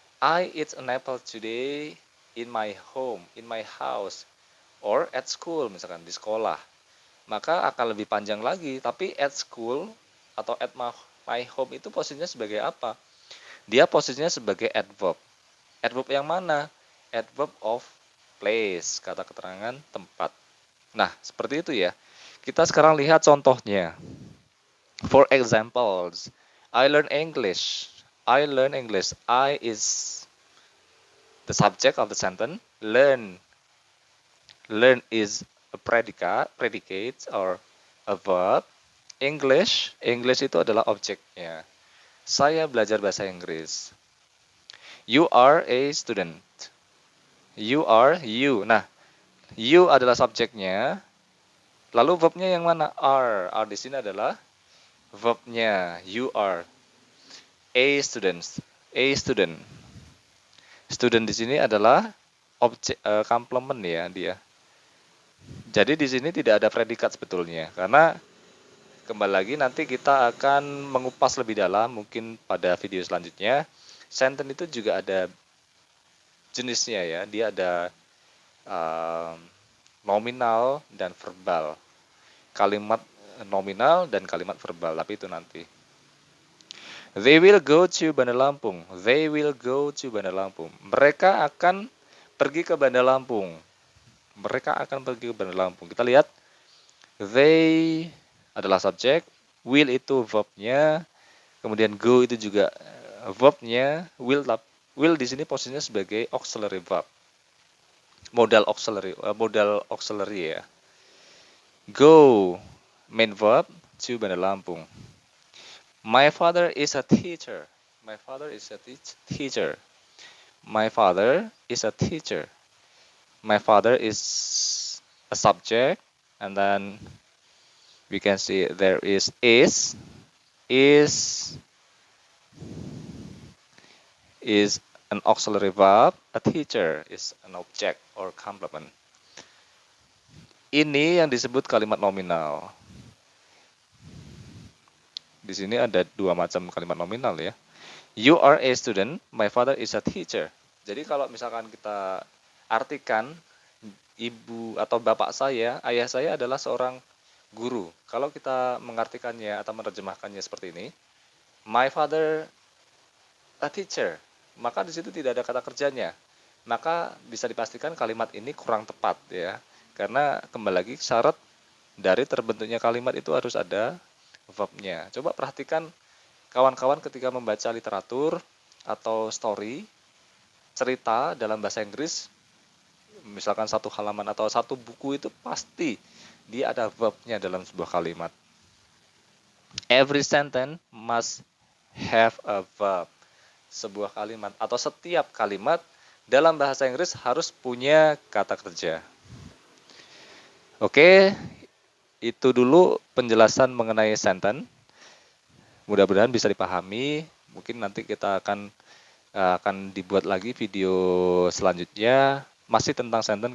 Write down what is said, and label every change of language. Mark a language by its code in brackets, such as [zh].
[en] I eat an apple today in my home, in my house, or at school, [id] misalkan di sekolah. Maka akan lebih panjang lagi. Tapi at school atau at my home itu posisinya sebagai apa? Dia posisinya sebagai adverb. Adverb yang mana? Adverb of place, kata keterangan tempat. Nah, seperti itu ya. Kita sekarang lihat contohnya. [en] For examples, I learn English. I learn English. I is the subject of the sentence. Learn. Learn is a predicate or a verb. English. [id] English itu adalah objeknya. Saya belajar bahasa Inggris. [en] You are a student. [id] You. Nah, you adalah subjeknya. Lalu verbnya yang mana? Are. [en] Are [id] di sini adalah verbnya. [en] You are a student. A student. [id] Student di sini adalah objek komplement ya dia. Jadi di sini tidak ada predikat sebetulnya, karena kembali lagi nanti kita akan mengupas lebih dalam mungkin pada video selanjutnya. Sentence itu juga ada jenisnya ya, dia ada nominal dan verbal. Kalimat nominal dan kalimat verbal, tapi itu nanti. [en] They will go to Bandar Lampung. They will go to Bandar Lampung. [id] Mereka akan pergi ke Bandar Lampung. Mereka akan pergi ke Bandar Lampung. Kita lihat. They adalah subjek. Will itu verbnya. Kemudian go itu juga verbnya. Will di sini posisinya sebagai auxiliary verb. [en] Modal auxiliary ya. Go main verb to Bandar Lampung. My father is a teacher. My father is a teacher. My father is a teacher. My father is a subject and then we can see there is is an auxiliary verb, a teacher is an object or complement. [id] Ini yang disebut kalimat nominal. Di sini ada dua macam kalimat nominal ya. [en] You are a student, my father is a teacher. [id] Jadi kalau misalkan kita artikan ibu atau bapak saya, ayah saya adalah seorang guru. Kalau kita mengartikannya atau menerjemahkannya seperti ini, [en] my father a teacher, [id] maka di situ tidak ada kata kerjanya. Maka bisa dipastikan kalimat ini kurang tepat ya. Karena kembali lagi syarat dari terbentuknya kalimat itu harus ada verbnya. Coba perhatikan kawan-kawan ketika membaca literatur atau story, cerita dalam bahasa Inggris, misalkan satu halaman atau satu buku itu pasti dia ada verbnya dalam sebuah kalimat. [en] Every sentence must have a verb. [id] Sebuah kalimat atau setiap kalimat dalam bahasa Inggris harus punya kata kerja. Oke, itu dulu penjelasan mengenai sentence. Mudah-mudahan bisa dipahami. Mungkin nanti kita akan dibuat lagi video selanjutnya masih tentang sentence.